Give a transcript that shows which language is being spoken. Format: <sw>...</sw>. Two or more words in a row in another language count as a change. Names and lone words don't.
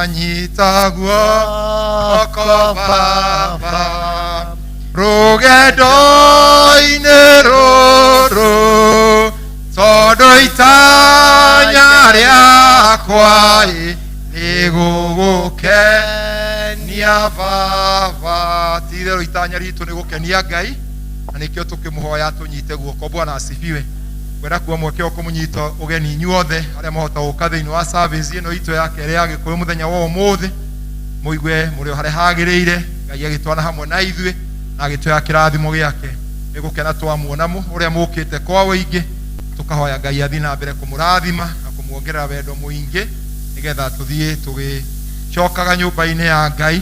<ki>nyita guoko Baba, rũgendo-inĩ rũrũ, tondũ itanya rĩakwa nĩ gũgũkenia Baba. Ti-itherũ itanya ritũ nĩ gũkenia Ngai, na nĩkĩo tũkĩmũhoya tũnyite guoko.</ki> <sw>Bwana asifiwe.</sw> <ki>Kwenda kuwa mweke wa kũmũnyita ũgeni inyuothe arĩa mahota gũka thĩinĩ wa service ĩno itũ ya kerĩ ya Gĩkũyũ mũthenya wa ũmũthĩ, mũigue mũrĩ o harĩa hagĩrĩire. Ngai agĩtwana hamwe na ithuĩ na agĩtũhe kĩrathimo gĩake. Nĩ gũkena twamuona ũrĩa mũkĩte kwa wĩingĩ, tũkahoya Ngai athiĩ na mbere kũmũrathima na kũmuongerera wendo mũingĩ, nĩgetha tũthiĩ tũgĩcokaga nyũmba-inĩ ya Ngai.</ki>